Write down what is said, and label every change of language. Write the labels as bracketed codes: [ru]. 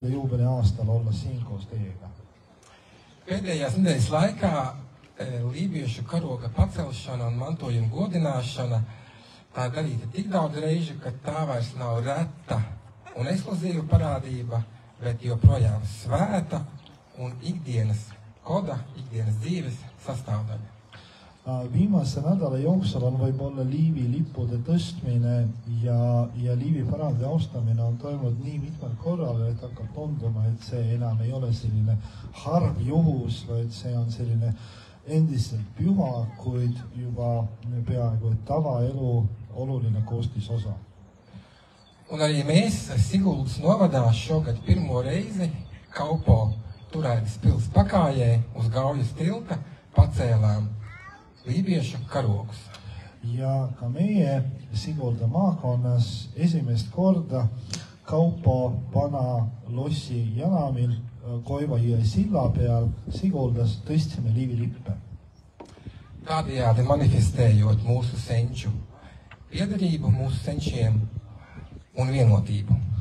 [et] juubeli aastal olla siin koos teiega. [lv] Pēdējās nedēļas laikā lībiešu karoga pacelšana un mantojuma godināšana tā darīta tik daudz reižu, ka tā vairs nav reta un ekskluzīva parādība, bet joprojām svēta un ikdienas koda, ikdienas dzīves sastāvdaļa. [et] Viimase nädala jooksul on võib-olla Liivi lippude tõstmine ja Liivi-Parandi austamine on toimunud nii mitmel korral, et hakkab tunduma, et see enam ei ole selline harv juhus, vaid see on selline endiselt püha, kuid juba peaaegu tavaelu oluline koostisosa. [lv] Un arī mēs Siguldas novadā šogad pirmo reizi Kaupo Turēdas pils pakājē uz Gaujas tilta pacēlām lībiešu karogus. [et] Ja ka meie Sigulda maakonnas esimest korda Kaupo vana lossi janamil Koiva jõe silla peal Siguldas tõstsime liivilippe. [lv] Tādējādi manifestējot mūsu senču piederību mūsu senčiem un vienotību.